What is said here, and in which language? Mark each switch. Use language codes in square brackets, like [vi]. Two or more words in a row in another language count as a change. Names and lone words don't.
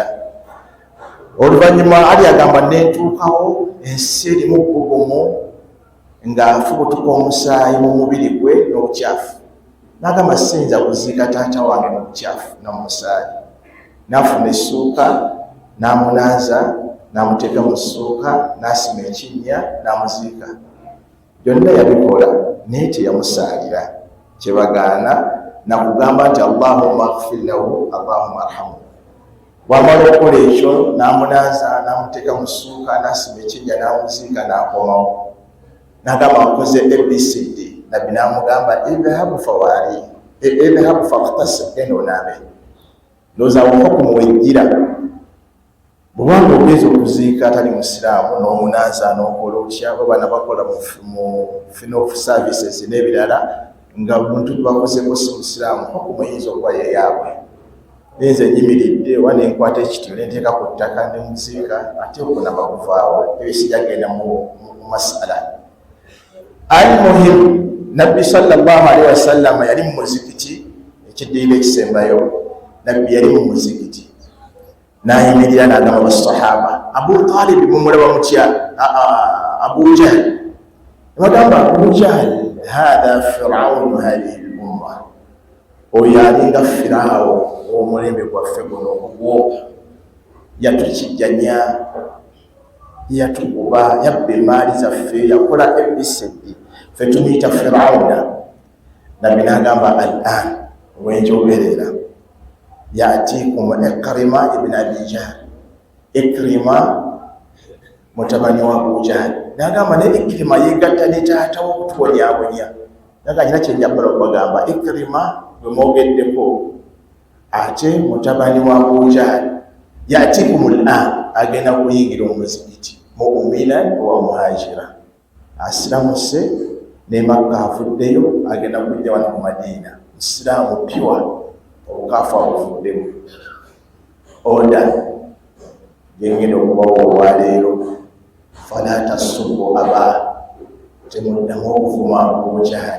[lg] Oluvannyuma Ali agamba netuukawo ensi erimu bbugumu ng'afubutuka omusaayi mu mubiri gwe n'obukyafu, n'agamba siyinza kuziika taata wange mu bukyafu n'omusaayi. N'afuna essuuka n'amunaaza, n'amuteeka mu ssuuka, n'asima ekinnya n'amuziika. Byonna yabikola naye teyamusaalira. Kye bagaana nakugamba nti [ar] اللهم اغفر له اللهم ارحمه. [lg] Bw'amala okukola ekyo n'amunaaza, n'amuteeka mu ssuuka, n'asima ekinnya n'amuziika, n'akomawo. N'agamba akoze ABCD. Nabbi n'amugamba [ar] اذهب فواره اذهب فاغتسل, [lg] genda onaabe. Ndowooza hukumu wejjira. Bw'obanga ogeze okuziika atali musiraamu n'omunaaza n'okola otya, bwe bakola mu [en] funeral services [lg] n'ebirala nga omuntu bakozeko si musiraamu, hukumu eyinza okuba yeyaabwe. Nze nyimiridde oba nenkwata ekitiyo nenteeka ku ttaka nemuziika, ate okunaba kuvaawo, ebyo sijagenda mu masala. Al-muhim, Nabbi [ar] صلى الله عليه وسلم [lg] yali mu muzikiti, ekiddiiro ekisembayo, Nabbi yali mu muzikiti n'ayimirira n'agamba basahaba, Abu Talib mumulaba mutya? Abu Jahl. Bagamba Abu Jahl [ar] هذا فرعون هذه الأمة, [lg] oyo alinga Firaawo w'omulembe gwaffe guno ogwo, yatukijjanya, yatukuba, yabba emaali zaffe, yakola ABCD, ffe tumuyita Firawuna. Nabbi n'agamba al-an, wenjogerera yatikum Ikrima ibn Abi Jahl, Ikrima mutabani wa Abu Jahl. N'agamba ne Ikrima yegatta ne taata w'okutubonyaabonya. N'agamba kyenjagala okubagamba, Ikrima bwe mwogeddeko ate mutabani wa Abu Jahl [ar] يأتيكم الآن, [lg] agenda kuyingira omuzikiti [ar] مؤمنا ومهاجرا, [lg] asiramuse ne Makka avuddeyo, agenda kujja wano mu Madiina, musiraamu piwa, obukaafu abuvuddemu. Oda gengenda okubawo olwaleero, [ar] فلا تسبوا أباه, [lg] temuddamu okuvuma Abu Jahl.